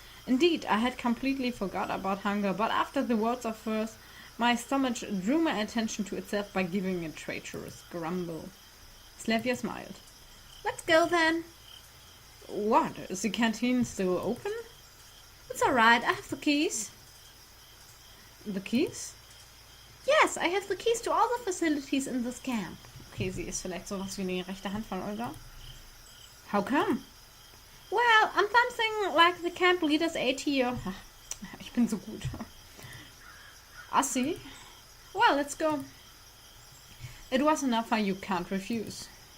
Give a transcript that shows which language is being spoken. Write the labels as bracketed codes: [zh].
[en] Indeed, I had completely forgot about hunger, but after the words of hers, my stomach drew my attention to itself by giving a traitorous grumble. Slavia smiled. Let's go then. What? Is the canteen still open? It's alright, I have the keys. The keys? Yes, I have the keys to all the facilities in this camp. [de] Okay, sie ist vielleicht sowas wie eine rechte Hand von Olga. [en] How come? Well, I'm something like the camp leader's aide here. [de] Ich bin so gut. [en] I see. Well, let's go. It was an offer you can't refuse.